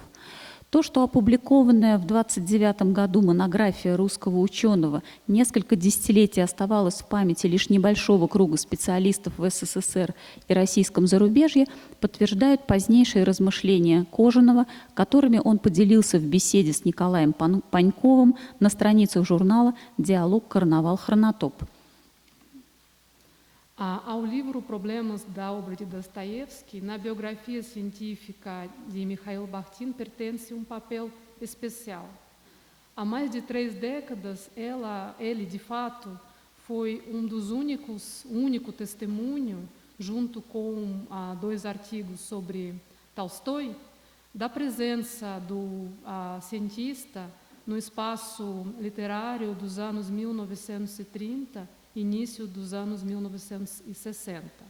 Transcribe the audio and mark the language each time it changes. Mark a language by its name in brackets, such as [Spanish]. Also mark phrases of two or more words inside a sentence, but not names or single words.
[Russian] То, что опубликованная в 1929 году монография русского ученого несколько десятилетий оставалась в памяти лишь небольшого круга специалистов в СССР и российском зарубежье, подтверждают позднейшие размышления Кожаного, которыми он поделился в беседе с Николаем Паньковым на страницах журнала «Диалог. Карнавал. Хронотоп». [Portuguese] Ao livro Problemas da Obra de Dostoiévski, na biografia científica de Mikhail Bakhtin pertence um papel especial. Há mais de 3 décadas, ele, de fato, foi único testemunho, junto com 2 artigos sobre Tolstói, da presença do cientista no espaço literário dos anos 1930, início dos anos 1960.